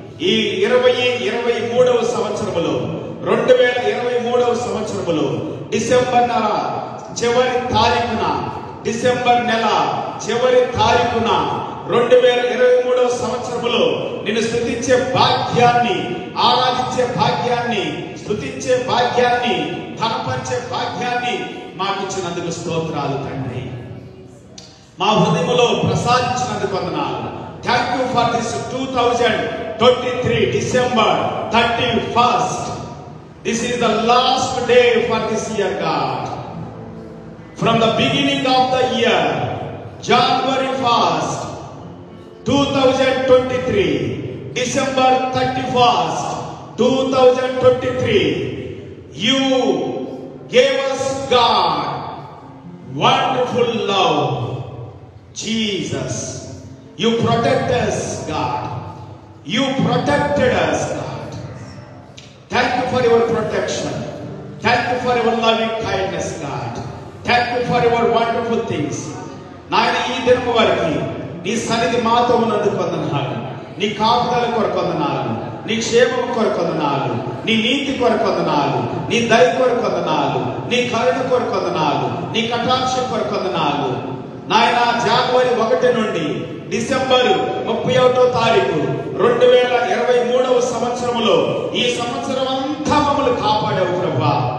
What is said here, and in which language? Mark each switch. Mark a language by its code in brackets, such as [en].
[te] ఈ 2023వ సంవత్సరములో 2023వ సంవత్సరములో డిసెంబర్ నెల చివరి తారీఖున, డిసెంబర్ నెల చివరి తారీఖున 2023వ సంవత్సరములో నిన్ను స్తుతించే భాగ్యాన్ని, ఆరాధించే భాగ్యాన్ని, స్తుతించే భాగ్యాన్ని, ఘనపరిచే భాగ్యాన్ని మాకు ఇచ్చినందుకు స్తోత్రాలు తండ్రి. మా హృదయములో ప్రసాదించినందుకు వందనాలు. [en] Thank you for this 2023 December 31st. This is the last day for this year, God. From the beginning of the year, January 1st, 2023, December 31st, 2023, you gave us, God, wonderful love. Jesus, you protect us, God. You protected us, God. Thank you for your protection. Thank you for your loving kindness, God. Thank you for your wonderful things. [te] నాయన ఈ దినము వరకు నీ సన్నిధి మాతో ఉన్నందుకు వందనాలు. నీ కాపుదల కొరకు వందనాలు. నీ క్షేమం కొరకు వందనాలు. నీ నీతి కొరకు వందనాలు. నీ దయ కొరకు వందనాలు. నీ కరుణ కొరకు వందనాలు. నీ కటాక్షం కొరకు వందనాలు. నాయన జనవరి 1 నుండి డిసెంబర్ 31వ తారీఖు 2023వ సంవత్సరములో ఈ సంవత్సరం అంతా మమ్మల్ని కాపాడావు ప్రభా.